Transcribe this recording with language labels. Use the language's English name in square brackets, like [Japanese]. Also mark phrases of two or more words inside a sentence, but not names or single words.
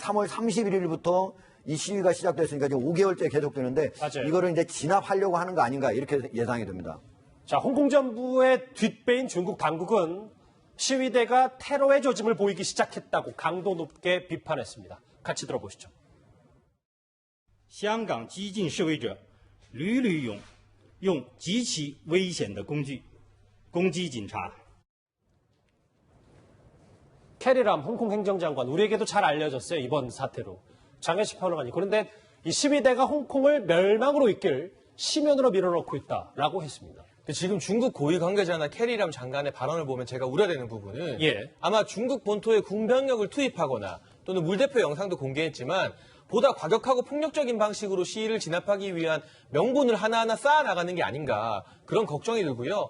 [Korean] 3월 31일부터 이 시위가 시작됐으니까 지금 5개월째 계속되는데, 맞아요. 이거를 이제 진압하려고 하는 거 아닌가, 이렇게 예상이 됩니다. 자, 홍콩 정부의 뒷배인 중국 당국은 시위대가 테러의 조짐을 보이기 시작했다고 강도 높게 비판했습니다. 같이 들어보시죠. [Chinese] 香港激进示威者屡屡用极其危险的工具攻击警察。 [Korean] 캐리람 홍콩 행정장관, 우리에게도 잘 알려졌어요, 이번 사태로. 장혜식 평론가님, 그런데 이 시위대가 홍콩을 멸망으로 이끌 심연으로 밀어넣고 있다라고 했습니다. 지금 중국 고위 관계자나 캐리람 장관의 발언을 보면 제가 우려되는 부분은 아마 중국 본토에 군병력을 투입하거나 또는 물대포 영상도 공개했지만 보다 과격하고 폭력적인 방식으로 시위를 진압하기 위한 명분을 하나하나 쌓아나가는 게 아닌가, 그런 걱정이 들고요.